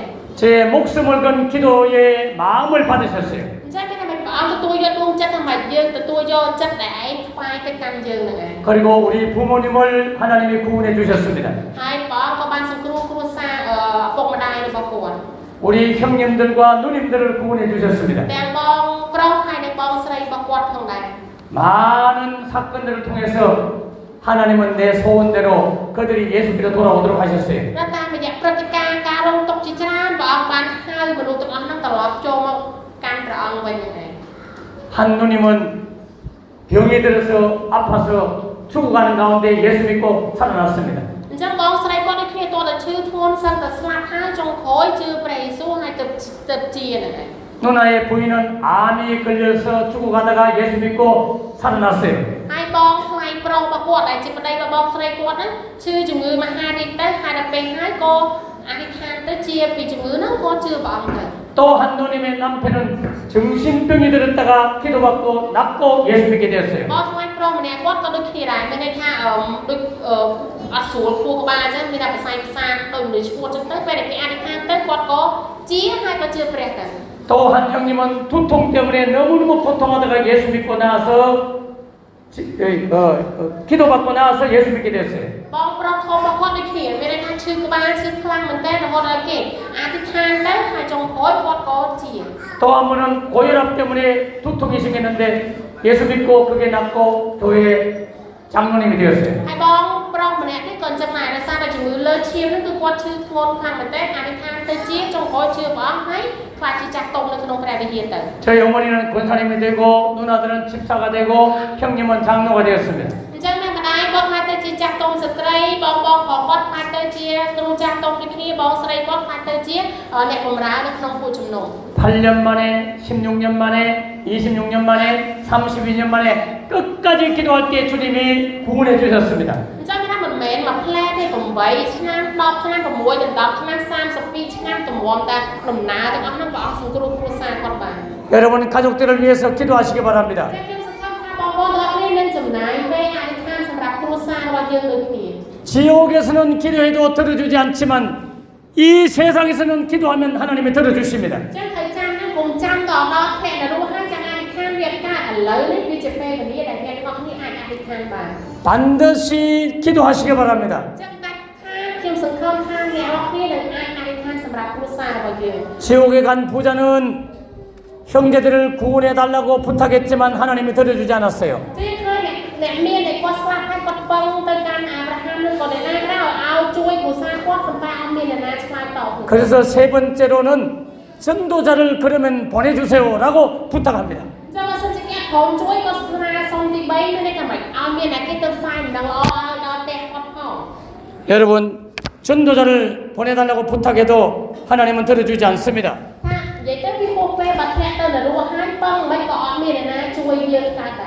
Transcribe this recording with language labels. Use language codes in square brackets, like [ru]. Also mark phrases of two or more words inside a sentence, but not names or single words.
[ko] 제 목숨을 건 기도의 마음을 받으셨어요. [km] អញ្ចឹងមានថាព្រះអង្គទទួលយកដួងចិត្តដើម្បីយើងទទួលយកចិត្តដែលឯងថ្វាយទៅកាន់យើងហ្នឹងឯង [ko] 그리고 우리 부모님을 하나님이 구원해 주셨습니다. [km] ហើយព្រះអង្គក៏បានសង្គ្រោះគ្រួសារឪពុកម្ដាយរបស់គាត់ [ko] 우리 형님들과 누님들을 구원해 주셨습니다. [km] ទាំងបងប្រុសហើយនិងបងស្រីរបស់គាត់ផងដែរ [ko] 많은 사건들을 통해서 하나님은 내 소원대로 그들이 예수께로 돌아오도록 하셨어요. [km] តែតាមរយៈព្រឹត្តិការណ៍ការរងទុក្ខជាច្រើនព្រះអង្គបានហៅមនុស្សទាំងអស់ហ្នឹងត្រឡប់ចូលមកកាន់ព្រះអង្គវិញហ្នឹងឯង [ko] 한 누님은 병이 들어서 아파서 죽어가는 가운데 예수 믿고 살아났습니다. [km] អញ្ចឹងបងស្រីគាត់ដូចគ្នាតើឈឺធ្ងន់សឹងតែស្លាប់ហើយចុងក្រោយជឿព្រះយេស៊ូវហើយទៅជាហ្នឹងឯង [ko] 누나의 부인은 암이 걸려서 죽어가다가 예수 믿고 살아났어요. [km] ហើយបងថ្លៃប្រុសរបស់គាត់ដែលជាប្តីរបស់បងស្រីគាត់ហ្នឹងឈឺជំងឺមហារីកទៅហើយដល់ពេលហើយក៏អធិដ្ឋានទៅជាពីជំងឺហ្នឹងគាត់ជឿព្រះអង្គទៅ [ko] 또 한 누님의 남편은 정신병이 들었다가 기도받고 낫고 예수 믿게 되었어요. [km] បងថ្លៃប្រុសម្នាក់គាត់ក៏ដូចគ្នាដែរមានន័យថាដូចអត់ស្រួលពោះក្បាលអញ្ចឹងមានតែផ្សែងផ្សាដូចមនុស្សឈួតអញ្ចឹងទៅពេលដែលគេអធិដ្ឋានទៅគាត់ក៏ជាហើយក៏ជឿព្រះទៅ [ko] 또 한 형님은 두통 때문에 너무너무 고통하다가 예수 믿고 나서 기도받고 나서 예수 믿게 됐어요. [km] បងប្រុសធំរបស់គាត់ដូចគ្នាមានន័យថាឈឺក្បាលឈឺខ្លាំងមែនតើរហូតដល់គេអធិដ្ឋានទៅហើយចុងក្រោយគាត់ក៏ជា [ko] 또 한 분은 고혈압 때문에 두통이 생겼는데 예수 믿고 그게 낫고 교회 장로님이 되었어요. [km] ហើយបងប្រុសម្នាក់ទៀតក៏អញ្ចឹងដែរដោយសារតែជំងឺលើឈាមហ្នឹងគឺគាត់ឈឺធ្ងន់ខ្លាំងមែនតើអធិដ្ឋានទៅជាចុងក្រោយជឿព្រះអង្គហើយខ្លាចជាចាស់ទុំនៅក្នុងព្រះវិហារទៅ [ko] 저희 어머니는 권사님이 되고 누나들은 집사가 되고 형님은 장로가 되었습니다. [km] អញ្ចឹងអ្នកម្ដាយគាត់ខ្លាចទៅជាចាស់ទុំស្ត្រីបងប្រុសគាត់ខ្លាចទៅជាគ្រូចាស់ទុំដូចគ្នាបងស្រីគាត់ខ្លាចទៅជាអ្នកបម្រើនៅក្នុងពួកជំនុំ [ko] 8년 만에 16년 만에 26년 만에 32년 만에 끝까지 기도할 때 주님이 구원해 주셨습니다. [km] អញ្ចឹងថាមិនមែនមួយផ្លែទេ8ឆ្នាំ10ឆ្នាំ6ដល់10ឆ្នាំ32ឆ្នាំទំមតែដំណើរទាំងអស់ហ្នឹងព្រះអង្គសង្គ្រោះគ្រួសារគាត់បាន [ko] 여러분 가족들을 위해서 기도하시기 바랍니다. [km] តែខ្ញុំសង្ឃឹមថាបងប្អូនទាំងអស់គ្នានឹងចំណាយពេលអធិដ្ឋានសម្រាប់គ្រួសាររបស់យើងដូចគ្នា [ko] 지옥에서는 기도해도 들어주지 않지만 이 세상에서는 기도하면 하나님이 들어주십니다. [km] អញ្ចឹងត្រូវចាំណាកុំចាំដល់ថ្នាក់នរោហើយចាំអធិដ្ឋានវាកើតឥឡូវនេះវាជាពេលវេលាដែលអ្នកទាំងអស់គ្នាអាចអធិដ្ឋានបាន [ko] 반드시 기도하시기 바랍니다. [km] អញ្ចឹងដាច់ខាតខ្ញុំសង្ឃឹមថាអ្នកទាំងអស់គ្នានឹងអាចអធិដ្ឋានសម្រាប់គ្រួសាររបស់យើង [ko] 지옥에 간 부자는 형제들을 구원해 달라고 부탁했지만 하나님이 들어주지 않았어요. [km] ទីឃើញអ្នកមានដែលគាត់ស្លាប់ហើយគាត់ពឹងទៅកាន់អាប់រ៉ាហាំនឹងក៏អ្នកណាក៏ឲ្យជួយគ្រួសារគាត់ប៉ុន្តែអត់មានអ្នកណាឆ្លើយតប [ko] 그래서 세 번째로는 전도자를 그러면 보내주세요라고 부탁합니다. [km] អញ្ចឹងបើសិនជាអ្នកក្រុមជួយក៏ស្នើសុំទី3មានន័យថាម៉េចឲ្យមានអ្នកគេទៅផ្សាយដំណឹងល្អឲ្យដល់ផ្ទះគាត់ផង [ko] 여러분 전도자를 보내달라고 부탁해도 하나님은 들어주지 않습니다. [km] ថានិយាយទៅវាហួសពេលបើធ្លាក់ទៅនរោហើយពឹងមិនក៏អត់មានអ្នកណាជួយយើងកើតដែរ